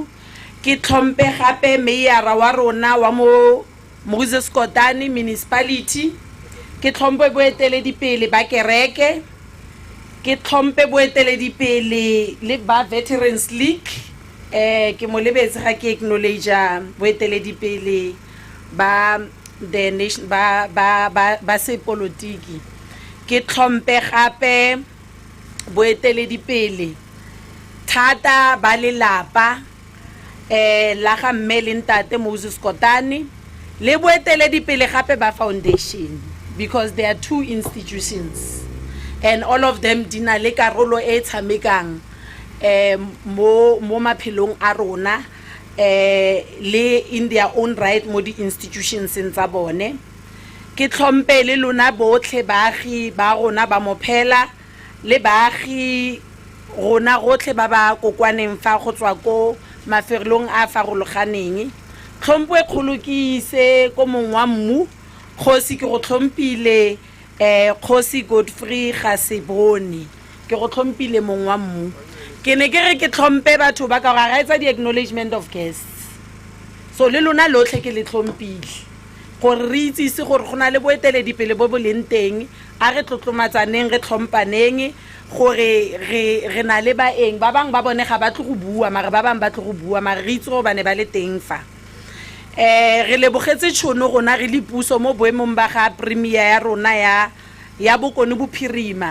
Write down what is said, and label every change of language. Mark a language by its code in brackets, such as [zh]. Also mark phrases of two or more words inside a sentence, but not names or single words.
[tn] ke tlhompe gape mayor wa rona wa mo Moses Kotane municipality ke tlhompe boeteledi pele ba kereke ke tlhompe boeteledi pele le ba Veterans League ke mo lebetse ga ke acknowledge boeteledi pele ba [en] the nation [tn] ba se politiki ke tlhompe gape boeteledi pele thata ba lelapa la ga mme le Ntate Moses Kotane le boeteledipele gape ba foundation, [en] because there are 2 institutions and all of them [tn] di na le karolo e tshamekang mo maphelong a rona le [en] in their own right [tn] mo di institutions tsa bone. Ke tlhompe le lona botlhe baagi ba rona ba Mophela le baagi rona gotlhe ba ba kokwaneng fa go tswa ko mafelong a farologaneng. Tlhompho e kgolo ke ise ko mong wa mmu kgosi ke go tlhompile kgosi Godfrey ga Seboni ke go tlhompile mong wa mmu. Ke ne ke re ke tlhompe batho ba ka ga etsa di [en] acknowledgement of guests, [tn] so le lona lotlhe ke le tlhompile gore re itsise gore go na le boeteledipele bo bo leng teng a re tlotlomatsaneng re tlhompaneng gore re na le baeng ba bang ba bone ga ba tle go bua mara ba bang ba tle go bua mara re itse go bane ba le teng fa. Re lebogetse tšhono rona re le puso mo boemong ba ga premier ya rona ya bokone bophirima.